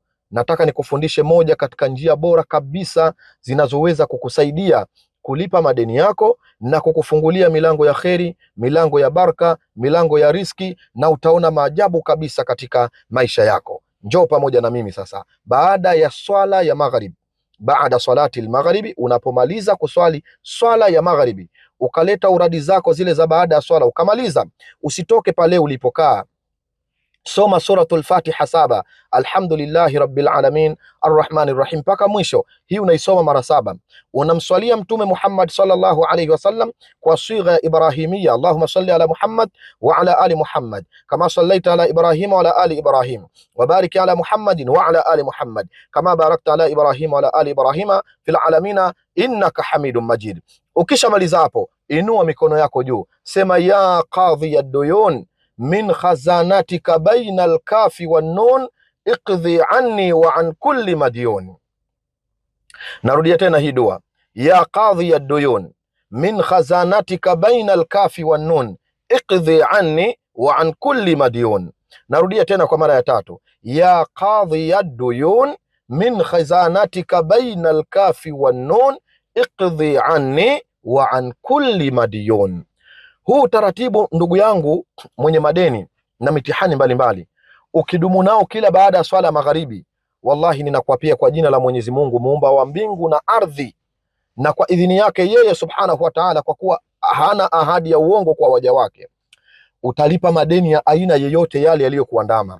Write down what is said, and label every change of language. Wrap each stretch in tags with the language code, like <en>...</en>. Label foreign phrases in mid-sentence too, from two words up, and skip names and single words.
<sw>Nataka nikufundishe moja katika njia bora kabisa zinazoweza kukusaidia kulipa madeni yako na kukufungulia milango ya kheri, milango ya baraka, milango ya riski, na utaona maajabu kabisa katika maisha yako. Njoo pamoja na mimi sasa. Baada ya swala ya magharibi, baada</sw> <ar>صلاة المغرب,</ar> <sw>unapomaliza kuswali swala ya magharibi, ukaleta uradi zako zile za baada ya swala, ukamaliza, usitoke pale ulipokaa.</sw> <ar>Soma سورة الفاتحة 7، الحمد لله رب العالمين الرحمن الرحيم,</ar> <sw>mpaka mwisho. Hii unaisoma mara 7. Unamswalia Mtume Muhammad</sw> <ar>صلى الله عليه وسلم</ar> <sw>kwa sigha ya Ibrahimia,</sw> <ar>اللهم صل على محمد وعلى آل محمد كما صليت على إبراهيم وعلى آل إبراهيم وبارك على محمد وعلى آل محمد كما باركت على إبراهيم وعلى آل إبراهيم في العالمين إنك حميد مجيد.</ar> <sw>Ukishamaliza hapo, inua mikono yako juu, sema</sw> <ar>يا قاضي الديون من خزانتك بين الكاف والنون اقض عني وعن كل مديون.</ar> <sw>Narudia tena hii dua,</sw> <ar>يا قاضي الديون من خزانتك بين الكاف والنون اقض عني وعن كل مديون.</ar> <sw>Narudia tena kwa mara ya tatu,</sw> <ar>يا قاضي الديون من خزانتك بين الكاف والنون اقض عني وعن كل مديون.</ar> <sw>Huu utaratibu ndugu yangu mwenye madeni na mitihani mbalimbali, ukidumu nao kila baada ya swala magharibi, wallahi ninakuapia kwa jina la Mwenyezi Mungu muumba wa mbingu na ardhi, na kwa idhini yake yeye</sw> <ar>سبحانه وتعالى,</ar> <sw>kwa kuwa hana ahadi ya uongo kwa waja wake, utalipa madeni ya aina yeyote yale yaliyokuandama.</sw>